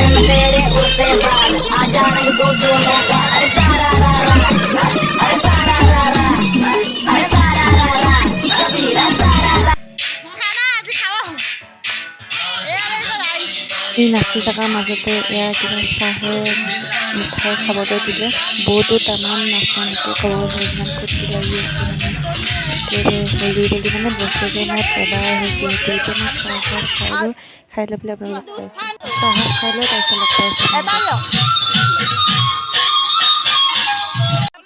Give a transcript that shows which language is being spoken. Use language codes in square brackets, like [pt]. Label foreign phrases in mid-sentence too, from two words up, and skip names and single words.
[hi] में तेरे उड़ते बाल आजा रंग दो दोनों का अरे सारा रा रा अरे सारा रा रा अरे सारा रा रा कबीरा सारा रा [as] এই নাচি থকাৰ মাজতে এয়া কিবা চাহে মিঠাই খাবলৈ দিলে বহুতো তামান নাচে নাচি ক'বলৈ ইমান ফূৰ্তি লাগি আছে মানে হোলী বুলি মানে বছৰেকৰ মূৰত এবাৰ আহিছে যিহেতু এতিয়া মই চাহ খাই লৈ পেলাই আপোনালোক লগ পাইছোঁ চাহ খাই লৈ তাৰপিছত লগ পাইছোঁ